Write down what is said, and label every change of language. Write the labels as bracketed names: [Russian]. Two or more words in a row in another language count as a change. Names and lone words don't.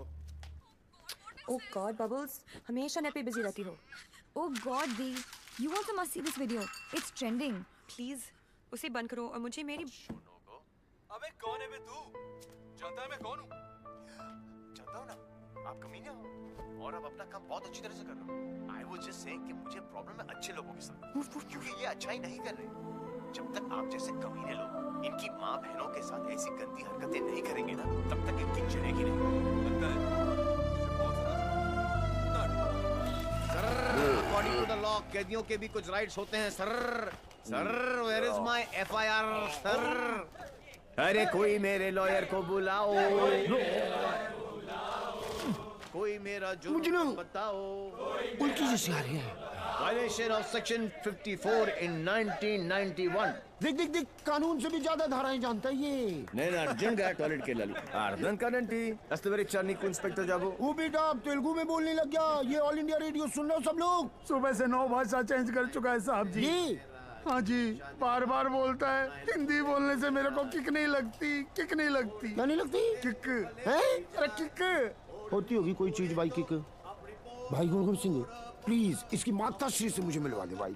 [English] Oh God [Hindi] बबल्स, हमेशा नेट पे बिजी रहती हो। [English] Oh God दी, you also must see this video, it's trending। [Hindi] प्लीज उसे बंद करो और मुझे मेरी। अबे कौन है बे तू? जानता है मैं कौन हूँ? जानता हूँ ना, आप कमीने हो और आप अपना काम बहुत अच्छी तरह से कर रहे हो। [English] I was just saying [Hindi] कि मुझे प्रॉब्लम है अच्छे लोगों के साथ, क्योंकि ये अच्छा ही नहीं कर रहे। जब तक आप जैसे कमीने लोग इनकी माँ बहनों के साथ ऐसी गंदी हरकतें नहीं करेंगे ना, तब तक इनकी चलेगी नहीं। लगता है [English] according to the law [Hindi] कैदियों के भी कुछ राइट्स होते हैं सर। [English] Sir where is my FIR sir? [Hindi] अरे कोई मेरे लॉयर को बुलाओ, कोई मेरा जुर्म बताओ। उल्टी जैसी आ रही है। [English] Violation of Section 54 in 1991. [Hindi] देख देख देख, कानून से भी ज्यादा धाराएं जानता है ये। [Telugu] నేను అర్జున్గా టాయిలెట్కి వెళ్ళాలి, అర్థం కాదండి అస్తవరిచ్చారు నీకు ఇన్స్పెక్టర్ జాబు। [Hindi] वो बेटा अब तेलुगु में बोलने लग गया। ये ऑल इंडिया रेडियो सुन रहे हो सब लोग? सुबह से 9 भाषा चेंज कर चुका है साहब जी। हाँ जी, बार बार बोलता है। हिंदी बोलने से मेरे को किक नहीं लगती, किक नहीं लगती। क्या नहीं लगती? किक है? अरे किक होती होगी कोई चीज भाई। किक भाई गुणगुण सिंह प्लीज इसकी माता श्री से मुझे मिलवा दे भाई।